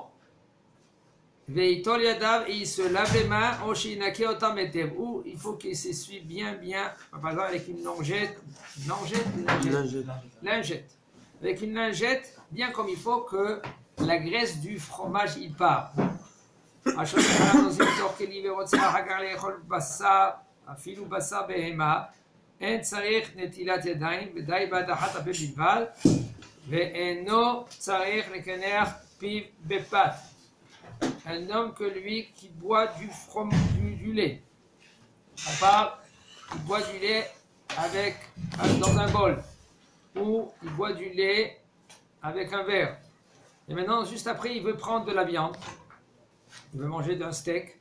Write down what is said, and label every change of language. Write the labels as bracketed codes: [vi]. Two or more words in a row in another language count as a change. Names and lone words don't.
[fr] Et il se lave les mains, ou il faut qu'il s'essuie bien, par exemple avec une lingette. Avec une lingette, bien comme il faut que la graisse du fromage il part. [he] אין צריך נטילת ידיים, ודי בהדחת הפה בלבד, ואינו צריך לקנח פיו בפת. [fr] Un homme que lui qui boit du lait. On parle, il boit du lait dans un bol, ou il boit du lait avec un verre. Et maintenant, juste après, il veut prendre de la viande, il veut manger d'un steak.